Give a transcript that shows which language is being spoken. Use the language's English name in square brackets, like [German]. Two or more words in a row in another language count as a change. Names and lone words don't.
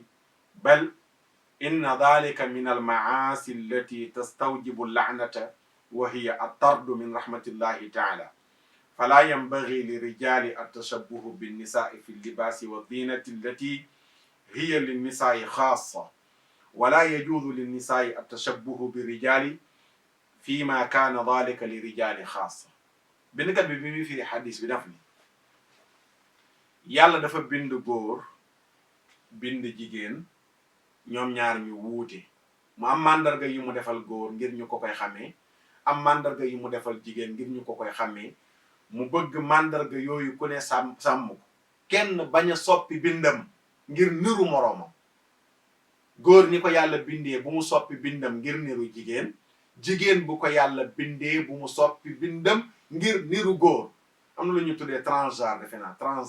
[Arabic] بل إن ذلك من المعاصي التي تستوجب اللعنة وهي الطرد من رحمة الله تعالى فلا ينبغي للرجال التشبه بالنساء في اللباس والزينة التي هي للنساء خاصة ولا يجوز للنساء التشبه بالرجال فيما كان ذلك للرجال خاصة [Wolof] bindkat bi muy firi xadis bi daf ni yàlla dafa bind góor bind jigéen ñoom ñaar ñu wuute mu am mandarga yu mu defal góor ngir ñu ko koy xamee am mandarga yu mu defal jigéen ngir ñu ko koy xamee mu bëgg mandarga yooyu ku ne sàmm ko kenn bañ a soppi bindam ngir niru moroomam góor ni ko yàlla bindee bu mu soppi bindam ngir niru jigéen jigéen bu ko yàlla bindee bu mu soppi bindam ngir niru góor am na lu ñu tuddee transgenre defe naa